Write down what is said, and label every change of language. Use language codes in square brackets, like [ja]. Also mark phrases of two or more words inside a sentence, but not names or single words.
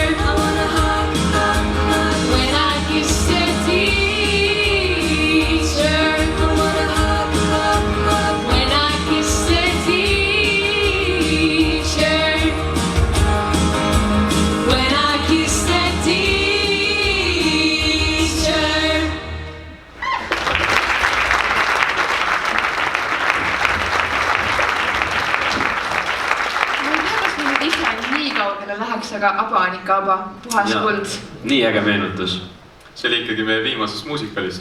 [en] When I kissed the teacher. When I kissed the teacher. When I kissed the teacher. [et] Ma ei tea, kas me nüüd ise nii kaugele läheks, aga aba on ikka aba, puhas kuld. Nii äge meenutus. See oli ikkagi meie viimasest muusikalist ju.